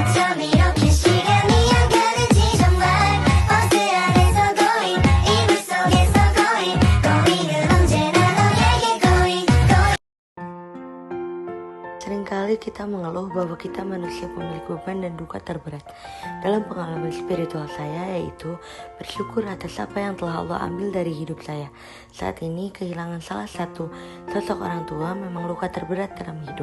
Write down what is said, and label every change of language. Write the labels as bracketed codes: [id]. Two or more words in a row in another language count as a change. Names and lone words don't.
[ko] 밤 이렇게 시간이 안 가는지 정말 버스 안에서 going 이불 속에서 going은 언제나 너에게 going. [id] Seringkali kita mengeluh bahwa kita manusia pemilik beban dan duka terberat. Dalam pengalaman spiritual saya, yaitu bersyukur atas apa yang telah Allah ambil dari hidup saya. Saat ini kehilangan salah satu sosok orang tua memang luka terberat dalam hidup.